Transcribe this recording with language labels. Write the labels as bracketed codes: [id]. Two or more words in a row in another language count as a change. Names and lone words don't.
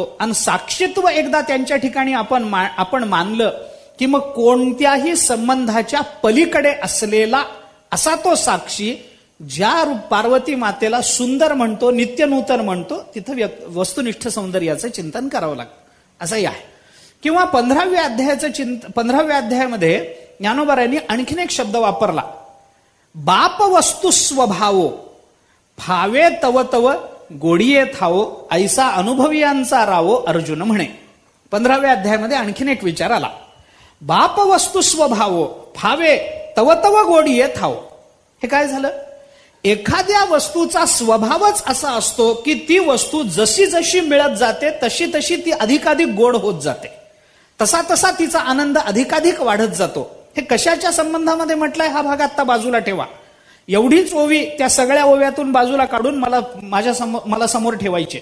[mr] आणि साक्षीत्व एकदा त्यांच्या ठिकाणी आपण मानलं की मग कोणत्याही संबंधाच्या पलीकडे असलेला असा तो साक्षी, ज्या पार्वती मातेला सुंदर म्हणतो, नित्य नूतन म्हणतो, तिथं वस्तुनिष्ठ सौंदर्याचं चिंतन करावं लागतं असंही आहे. किंवा 15व्या अध्यायामध्ये ज्ञानोबारायांनी आणखीन एक शब्द वापरला, बाप वस्तु स्वभावो फावे तव तव गोडिये थावो ऐसा अनुभवियांचा रावो अर्जुन म्हणे. 15व्या अध्यायामध्ये आणखीन एक विचार आला, बाप वस्तु स्वभावो फावे तव तव गोडिये थावो. हे काय झालं? एखाद्या वस्तूचा स्वभावच असा असतो की ती वस्तू जशी जशी मिळत जाते तशी तशी ती अधिकाधिक गोड होत जाते, तसा तसा तिचा आनंद अधिकाधिक वाढत जातो. हे कशाच्या संबंधामध्ये म्हटलंय हा भाग आता बाजूला ठेवा. एवढीच ओवी त्या सगळ्या ओव्यातून बाजूला काढून मला समोर ठेवायचे.